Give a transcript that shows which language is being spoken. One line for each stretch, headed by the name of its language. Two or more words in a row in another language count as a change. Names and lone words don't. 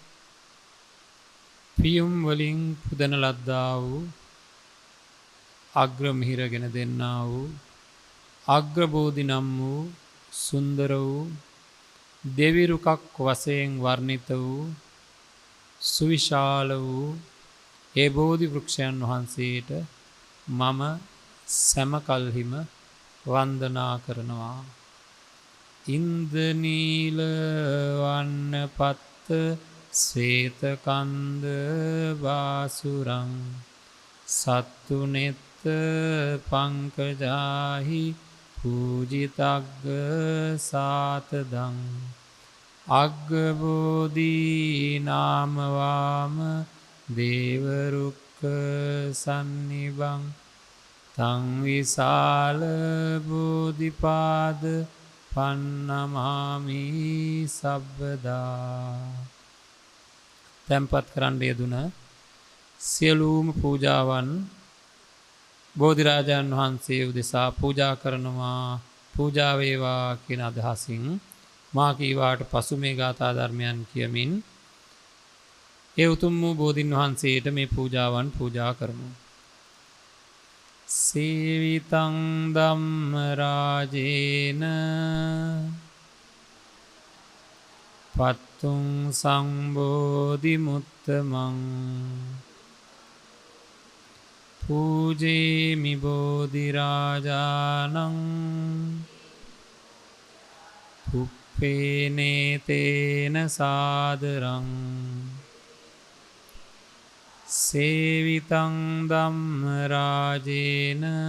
Sinhala: පියුම් වලින් පුදන ලද්දා වූ අග්‍රමිහිරගෙන දෙන්නා වූ අග්‍රබෝධි නම් වූ සුන්දර වූ දෙවිරුකක් වශයෙන් වර්ණිත වූ සුවිශාල වූ ඒ බෝධි වෘක්ෂයන් වහන්සේට මම සෑම කල්හිම වන්දනා කරනවා.
Pali: ඉන්ද්‍රනීල වන්න පත්ත ශ්වේතකන්ද වාසුරං සත්තුනෙත්ත පංකජාහි පූජිතග්ග සාතදං අග්ගබෝධී නාමවාම දේවරුක්ක සන්නිබං තං විසාල බෝධිපාද පන්නමාමි සබ්බදා.
Sinhala: තැන්පත් කරන්න යෙදුන සියලූම පූජාවන් බෝධිරාජාන් වහන්සේ උදෙසා පූජා කරනවා පූජා වේවා කියන අදහසින් මා කීවාට පසු මේ ගාථා ධර්මයන් කියමින් ඒ උතුම් වූ බෝධීන් වහන්සේට මේ පූජාවන් පූජා කරමු.
Pali: සේවිතං ධම්ම රාජේන පත්තුං සම්බෝධි මුත්තමං පූජේමි බෝධිරාජානං පුප්පේනේතේන සාදරං සේවිතං ධම්ම රාජේන